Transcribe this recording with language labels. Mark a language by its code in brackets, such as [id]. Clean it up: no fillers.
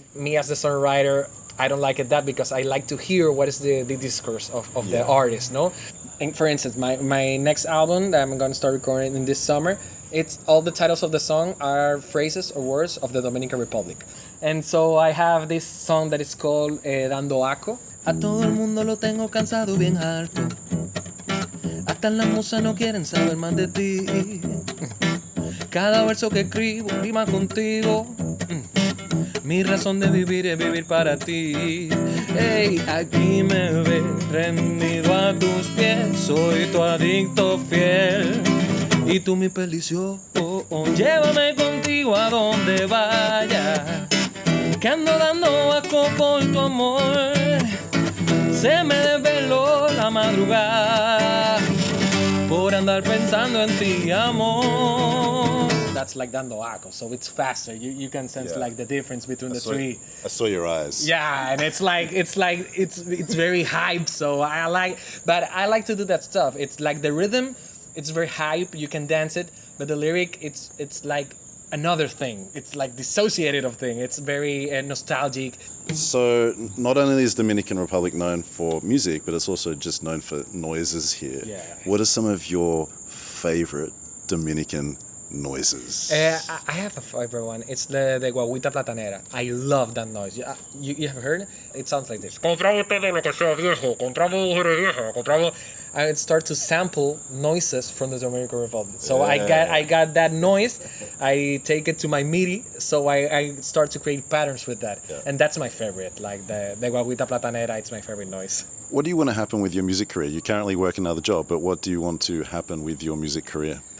[en] Me as the songwriter, I don't like it that because I like to hear what is the discourse of the artist, no? And for instance, my next album that I'm going to start recording in this summer, it's all the titles of the song are phrases or words of the Dominican Republic. And so I have this song that is called Dando Aco. [es] A todo el mundo lo tengo cansado bien harto. Hasta las musas no quieren saber más de ti. Cada verso que escribo rima contigo. Mi razón de vivir es vivir para ti. Hey, aquí me ves rendido a tus pies. Soy tu adicto fiel. Y tú mi perdición. Llévame contigo a donde vaya. Que ando dando asco por tu amor. Se me desveló la madrugada. Por andar pensando en ti, amor. [en] That's like Dando Aco, so it's faster. You can sense like the difference between the three. I saw your eyes. Yeah, and it's very hyped. So I like to do that stuff. It's like the rhythm, it's very hype. You can dance it, but the lyric, it's like another thing. It's like dissociated of thing. It's very nostalgic. So not only is Dominican Republic known for music, but it's also just known for noises here. Yeah. What are some of your favorite Dominican noises? I have a favorite one. It's the guaguita platanera. I love that noise. You have heard it? It sounds like this. [es] Compramos todo lo que sea viejo, compramos mujeres viejas, compramos... [en] I start to sample noises from the Dominican Republic. So I got that noise, I take it to my MIDI, so I start to create patterns with that. Yeah. And that's my favorite, like the guaguita platanera, it's my favorite noise. What do you want to happen with your music career? You currently work another job, but what do you want to happen with your music career?